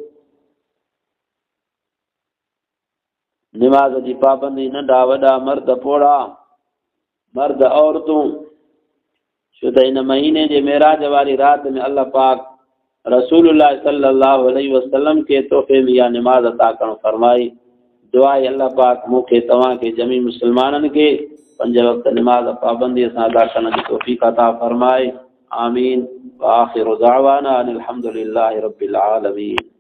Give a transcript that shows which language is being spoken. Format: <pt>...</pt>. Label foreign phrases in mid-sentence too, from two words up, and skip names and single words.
<sd>निमाज़ जी पाबंदी, नंढा वॾा, मर्द पोड़ा, मर्द औरतूं, छो त हिन महीने जे मेराज वारी राति में अल्लाह पाक रसूलुल्लाह</sd> <ar>صلى الله عليه وسلم</ar> <sd>के तोहफ़े में इहा निमाज़ अता करणु फरमाई। दुआ आहे अल्लाह पाक मूंखे तव्हांखे जमी मुसलमाननि खे 5 वक़्त निमाज़ पाबंदीअ सां अदा करण जी तौफ़ीक़ अता फरमाए। आमीन।</sd> <ar>وآخر دعوانا أن الحمد لله رب العالمين.</ar>